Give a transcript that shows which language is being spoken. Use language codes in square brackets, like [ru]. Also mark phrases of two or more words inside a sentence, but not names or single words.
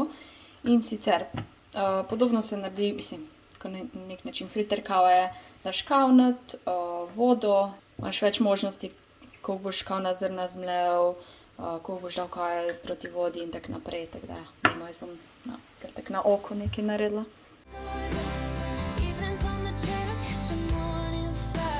[sl] In sicer, podobno se naredi, mislim, ko nek način filter kave, daš kavnet, vodo, imaš več možnosti, ko boš kavna zrna zmlel, ko boš dal kaj proti vodi in tako naprej, tako da ja, jaz bom kar tak na oko nekaj naredila. [en] Evenings on the train or catch a morning flight.